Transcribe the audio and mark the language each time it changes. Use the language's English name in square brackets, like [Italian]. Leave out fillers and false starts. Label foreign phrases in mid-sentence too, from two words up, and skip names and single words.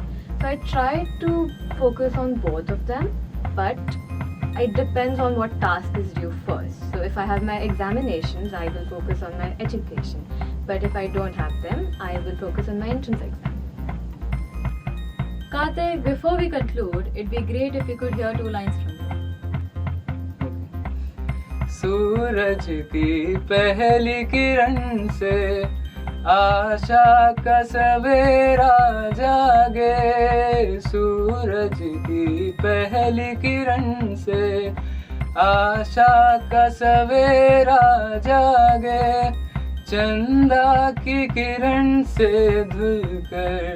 [English] So I try to focus on both of them, but it depends on what task is due first. So if I have my examinations, I will focus on my education. But if I don't have them, I will focus on my entrance exam. Karthik, before we conclude, it'd be great if we could hear 2 lines from you. [Hindi] सूरज की पहली किरण से आशा का सवेरा जागे, सूरज की पहली किरण से आशा का सवेरा जागे, चंदा की किरण से धुलकर